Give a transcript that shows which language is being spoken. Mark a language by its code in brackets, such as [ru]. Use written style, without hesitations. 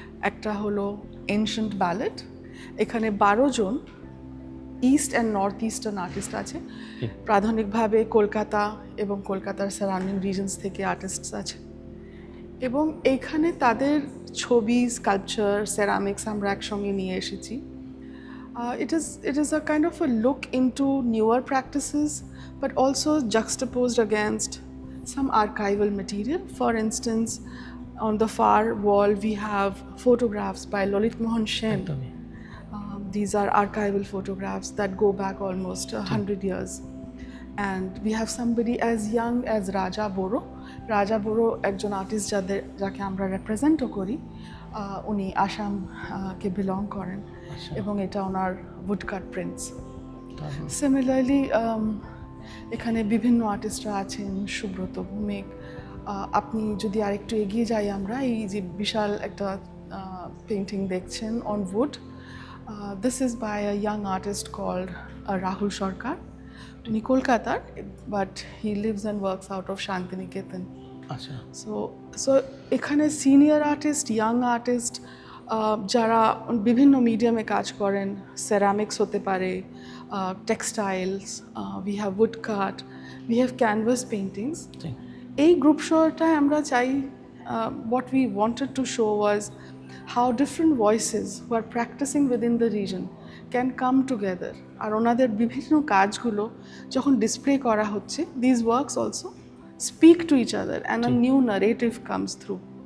[bn] একটা হলো ancient ballot, এখানে 12 জন east and north eastern artist আছে, প্রাথমিকভাবে কলকাতা এবং কলকাতার সারাউন্ডিং রিজনস থেকে আর্টিস্টস আছে, এবং এইখানে তাদের ছবি, স্কাল্পচার, সেরামিক্স আমরা একসঙ্গে নিয়ে এসেছি। [en] It is a kind of a look into newer practices, but also juxtaposed against some archival material. For instance, on the far wall we have photographs by Lalit Mohan Sen. These are archival photographs that go back almost 100 years. And we have somebody as young as Raja Boro. [bn] Raja Boro একজন artist যাকে আমরা রিপ্রেজেন্টও করি, উনি আসাম কে belong করেন, এবং এটা ওনার woodcut prints. Similarly এখানে বিভিন্ন আর্টিস্টরা আছেন, সুব্রত ভৌমিক। আপনি যদি আরেকটু এগিয়ে যাই, আমরা এই যে বিশাল একটা পেন্টিং দেখছেন on would, [en] this is by a young artist called Rahul Sarkar. [bn] উনি কলকাতার, [en] But he lives and works out of Santiniketan. [bn] আচ্ছা। সো এখানে সিনিয়র আর্টিস্ট, ইয়াং আর্টিস্ট যারা বিভিন্ন মিডিয়ামে কাজ করেন, সেরামিক্স হতে পারে, textiles, [en] We have woodcut, we have canvas paintings. [bn] এই গ্রুপ শোটায় আমরা চাই, [en] what we wanted to show was how different voices who are practicing within the region can come together. [bn] আর ওনাদের বিভিন্ন কাজগুলো যখন ডিসপ্লে করা হচ্ছে, [en] these works also speak to each other and a new narrative comes through.